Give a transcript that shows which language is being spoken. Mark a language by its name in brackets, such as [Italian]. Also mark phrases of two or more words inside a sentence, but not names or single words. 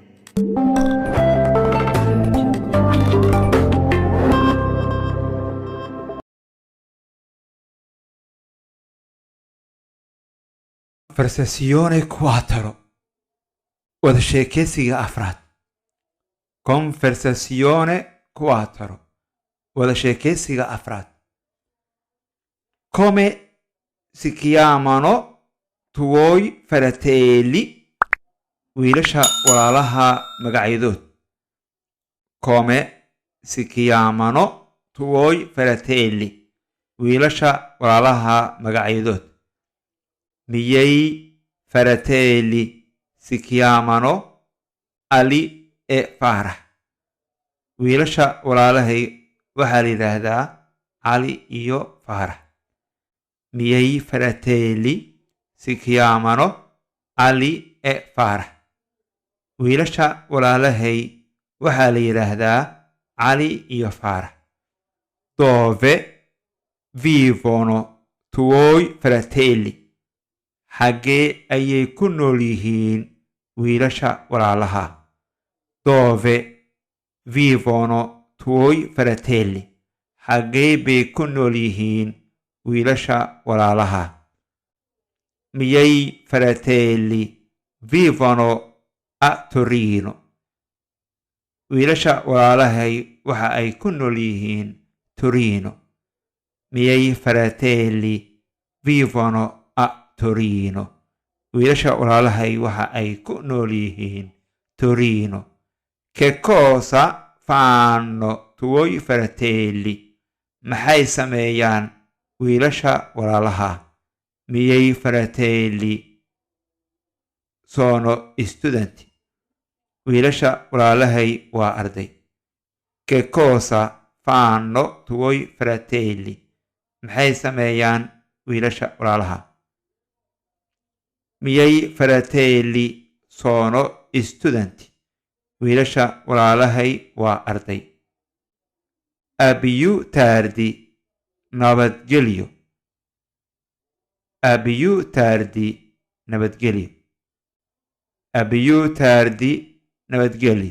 [Somali] Conversazione 4 wada sheekeysiga afraad. Conversazione 4 wada sheekeysiga afraad. [Italian] Come si chiamano tuoi fratelli? [Somali] Wiilasha walaalaha magacyadood. [Italian] Come si chiamano tuoi fratelli? [Somali] Wiilasha walaalaha magacyadood. [Italian] Miei fratelli si chiamano Ali e Farah. [Somali] Wiilasha walaalahay waxaa la yiraahdaa Ali iyo Farah. [Italian] Miei fratelli si chiamano Ali e Farah. [Somali] Wiilasha walaalahay waxaa la yiraahdaa Ali iyo Farah. [Italian] Dove vivono tuoi fratelli? [Somali] Xaggee ayay ku nool yihiin wiilasha walaalaha? [Italian] Dove vivono tuoi fratelli? [Somali] Xaggee bay ku nool yihiin wiilasha walaalaha? [Italian] Miei fratelli vivono a Torino. [Somali] Wiilasha walaalahay waxa ay ku nool yihiin Torino. [Italian] Miei fratelli vivono Torino. [Somali] Wiilasha walaalahay waxa ay ku nool yihiin Torino. [Italian] Che cosa fanno tuoi fratelli? [Somali] Maxay sameeyaan wiilasha walaalaha? [Italian] Miei fratelli sono studenti. [Somali] Wiilasha walaalahay waa arday. [Italian] Che cosa fanno tuoi fratelli? [Somali] Maxay sameeyaan wiilasha walaalaha? [Italian] Miei fratelli sono studenti. [Somali] Wiilasha walaalahay waa arday. [Italian] Abiyu tardi [Somali] nabadgelyo. [Italian] Abiyu tardi [Somali] nabadgelyo. [Italian] Abiyu tardi [Somali] nabadgelyo.